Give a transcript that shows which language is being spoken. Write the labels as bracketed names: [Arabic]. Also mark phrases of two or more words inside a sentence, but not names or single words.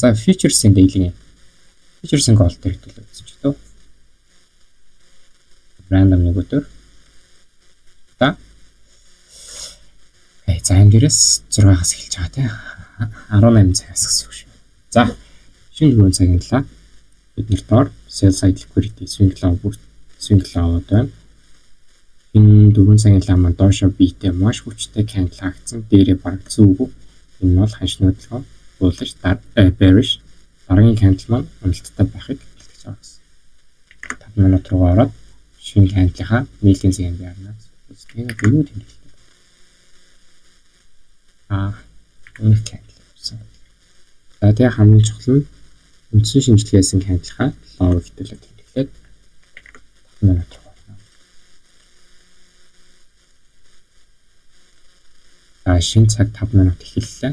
[Mongolian] За futures-ийн daily-ийн futures-ийн goal дээр хэдүүлээ үзэж байна. Random нэг өдөр. За энэ дээрээс 6-аас эхэлж байгаа тийм 18 цагаас гэсэн үг шүү. За шинэ 4 цагийн лаа бид нарт доор [English] sell side liquidity swing low [Mongolian] байна. Энэ 4 цагийн лаа маань доошоо биетэй маш хүчтэй candle хаагдсан. Дээрээ бараг зүгүү. Энэ нь бол ханшны хөдөлгөөн [English] bullish bearish [Mongolian] дараагийн candle маань уналттай байхыг бэлтгэж байгаа гэсэн. 5 минут руу ороод шинэ candle-ийнхаа нийлэн зэгэнд ярина. Тэгээд юу тэмдэглэв. Өмнөх candle гэсэн. За тэгээ хамгийн чухал нь үндсэн шинжилгээсэн candle-ийнхаа low гэдэлээ тэмдэглээд 5 минут шинэ цаг 5 минут эхэллээ.